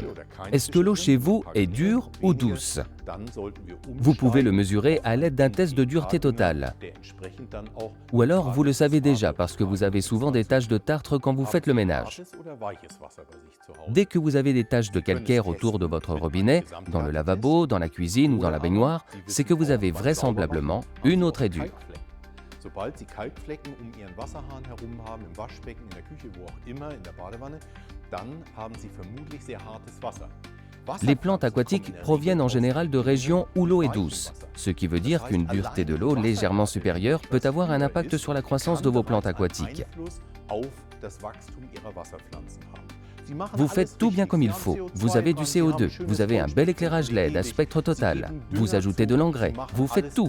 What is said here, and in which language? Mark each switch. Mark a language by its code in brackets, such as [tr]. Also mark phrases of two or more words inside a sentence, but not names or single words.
[fr] Est-ce que l'eau chez vous est dure ou douce? Vous pouvez le mesurer à l'aide d'un test de dureté totale. Ou alors vous le savez déjà parce que vous avez souvent des taches de tartre quand vous faites le ménage. Dès que vous avez des taches de calcaire autour de votre robinet, dans le lavabo, dans la cuisine ou dans la baignoire, c'est que vous avez vraisemblablement une eau très dure. [de] Sobald Sie Kalkflecken Ihren Wasserhahn herum haben, im Waschbecken, in der Küche, wo auch immer, in der Badewanne, dann haben Sie vermutlich sehr hartes Wasser. [fr] Les plantes aquatiques proviennent en général de régions où l'eau est douce, ce qui veut dire qu'une dureté de l'eau légèrement supérieure peut avoir un impact sur la croissance de vos plantes aquatiques. Vous faites tout bien comme il faut. Vous avez du CO2, vous avez un bel éclairage LED à spectre total, vous ajoutez de l'engrais, vous faites tout.